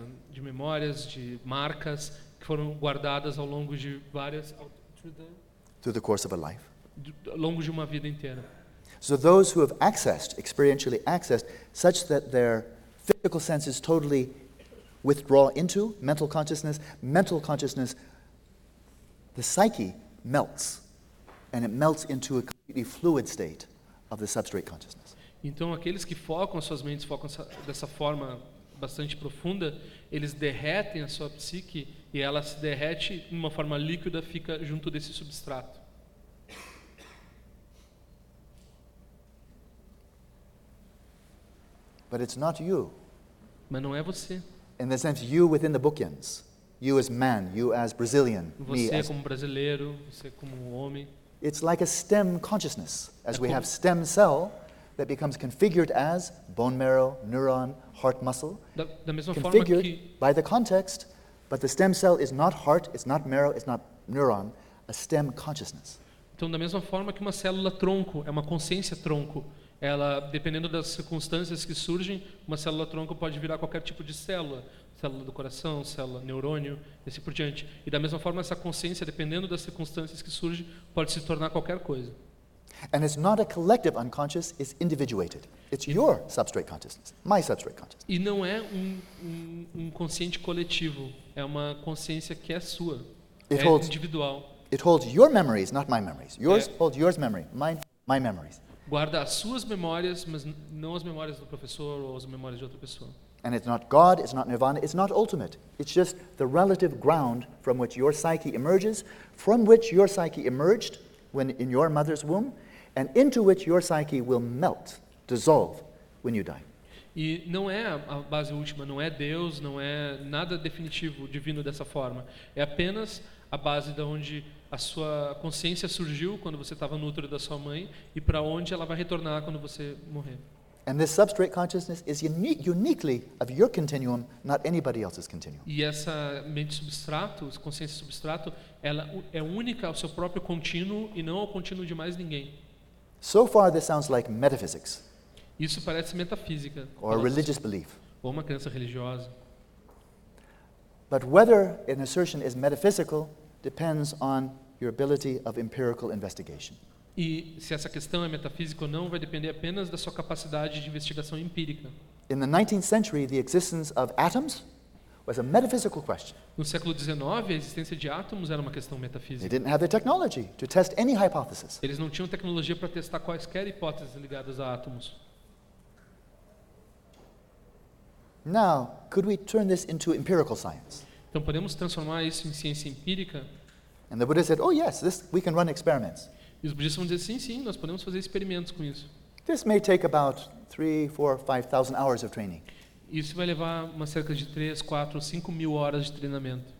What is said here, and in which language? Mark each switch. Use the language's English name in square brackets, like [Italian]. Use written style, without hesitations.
[Portuguese] de memórias, de marcas que foram guardadas ao longo de várias [English] through the course of a life. [Portuguese] Ao longo de uma vida inteira. [English] So those who have accessed, experientially accessed, such that their physical senses totally withdraw into mental consciousness, the psyche melts, and it melts into a completely fluid state of the substrate consciousness. [Portuguese] Então, aqueles que focam suas mentes, focam dessa forma bastante profunda, eles derretem a sua psique, e ela se derrete em uma forma líquida, fica junto desse substrato. [English] But it's not you. [Portuguese] Mas não é você. [English] In the sense, you within the bookends. You as man, you as Brazilian, [Portuguese] você me como [English] as [Portuguese] brasileiro, você como homem. [English] It's like a stem consciousness, as we have stem cell that becomes configured as bone marrow, neuron, heart muscle. [Portuguese] Da mesma [English] configured [Portuguese] forma que [English] by the context, but the stem cell is not heart, it's not marrow, it's not neuron, a stem consciousness. [Portuguese] Então, da mesma forma que uma célula tronco é uma consciência tronco. Ela, dependendo das circunstâncias que surgem, uma célula-tronco pode virar qualquer tipo de célula. Célula do coração, célula neurônio, e assim por diante. E da mesma forma, essa consciência, dependendo das circunstâncias que surgem, pode se tornar qualquer coisa. [English] And it's not a collective unconscious, it's individuated. It's your substrate consciousness, my substrate consciousness. [Portuguese] E não é um consciente coletivo, é uma consciência que é sua, [English] it holds, [Portuguese] individual. [English] It holds your memories, not my memories. Yours holds yours memory, my memories. [Portuguese] Guarda as suas memórias, mas não as memórias do professor ou as memórias de outra pessoa. [English] And it's not God, it's not Nirvana, it's not ultimate. It's just the relative ground from which your psyche emerges, from which your psyche emerged when in your mother's womb, and into which your psyche will melt, dissolve, when you die. [Portuguese] E não é a base última, não é Deus, não é nada definitivo, divino dessa forma. É apenas a base de onde a sua consciência surgiu quando você estava no útero da sua mãe e para onde ela vai retornar quando você morrer. [English] And this substrate consciousness is uniquely of your continuum, not anybody else's continuum. [Portuguese] E essa mente substrato, consciência substrato, ela é única ao seu próprio contínuo e não ao contínuo de mais ninguém. [English] So far this sounds like metaphysics. [Portuguese] Isso parece metafísica. [English] Or a religious belief. [Portuguese] Ou uma crença religiosa. [English] But whether an assertion is metaphysical depends on your ability of empirical investigation. [Portuguese] E se essa questão é metafísica ou não vai depender apenas da sua capacidade de investigação empírica. [English] In the 19th century, the existence of atoms was a metaphysical question. [Portuguese] No século 19, a existência de átomos era uma questão metafísica. [English] They didn't have the technology to test any hypothesis. [Portuguese] Eles não tinham tecnologia para testar quaisquer hipóteses ligadas a átomos. [English] Now, could we turn this into empirical science? [Portuguese] Então podemos transformar isso em ciência empírica? [English] And the Buddha said, "Oh yes, this we can run experiments." [Portuguese] E os budistas vão dizer, sim, nós podemos fazer experimentos com isso. [English] This may take about 3,000-5,000 hours of training. [Portuguese] Isso vai levar uma cerca de 3,000-5,000 horas de treinamento.